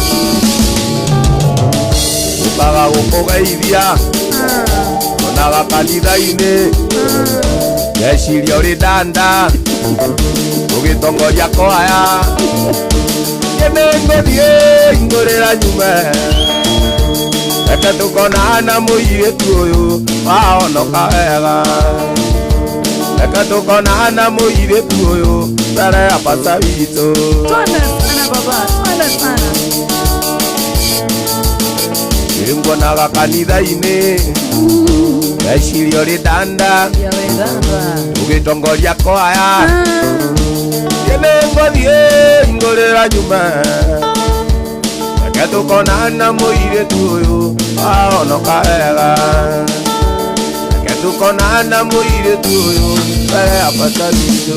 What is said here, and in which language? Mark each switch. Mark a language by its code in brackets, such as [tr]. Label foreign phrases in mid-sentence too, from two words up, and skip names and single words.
[ki] Tukaga gũkũgeithia onaga kanitha-inĩ weciria ũrĩ ndanda ũgĩtongoria kwaya nĩ ngũthiĩ ingũrĩra nyume reke ndũkonana mũirĩtu ũyũ wahonoka wega reke ndũkonana mũirĩtu ũyũ mbere ya bata witũ. [sw] Twende sana baba, twende sana. [ki] Nguonaga kanitha-inĩ weciria ũrĩ ndanda ũgĩtongoria kwaya nĩ ngũthiĩ ingũrĩra nyume reke ndũkonana mũirĩtu ũyũ wahonoka wega reke ndũkonana mũirĩtu ũyũ mbere ya bata witũ.